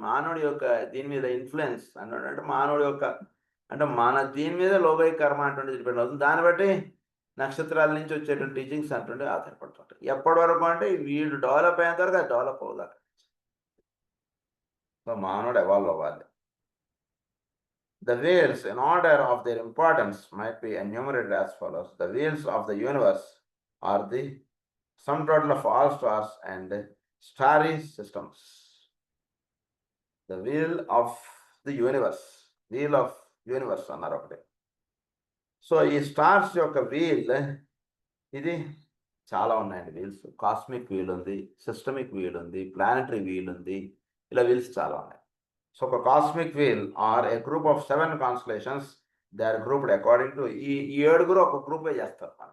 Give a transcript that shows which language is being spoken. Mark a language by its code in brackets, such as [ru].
[te] మానవుడి యొక్క దీని మీద ఇన్‌ఫ్లూయెన్స్ అంటే మానవుడి యొక్క అంటే మన దీని మీద లోగైక కర్మ అంటుండేది డిపెండ్ అవుతుంది. దాన్ని బట్టి నక్షత్రాల నుంచి వచ్చేటువంటి టీచింగ్స్ అంటుండే ఆధారపడుతుంటాయి. ఎప్పటి వరకు అంటే వీడు డెవలప్ అయ్యేంత వరకు అది డెవలప్ అవ్వదాక. సో, మానవుడు ఎవాల్వ్ అవ్వాలి. [en] The whales, in order of their importance, might be enumerated as follows. The whales of the universe are the sum total of all stars and starry systems. The wheel of the universe. Wheel of universe [te] అన్నారు ఒకటి. So ఈ stars యొక్క wheel ఇది చాలా ఉన్నాయండి wheels. Cosmic wheel ఉంది, systemic wheel ఉంది, planetary wheel ఉంది. ఇలా వీల్స్ చాలా ఉన్నాయి. సో ఒక [en] cosmic wheel or a group of 7 constellations they are grouped according to [te] ఈ ఏడుగురు ఒక గ్రూప్‌గా చేస్తారు.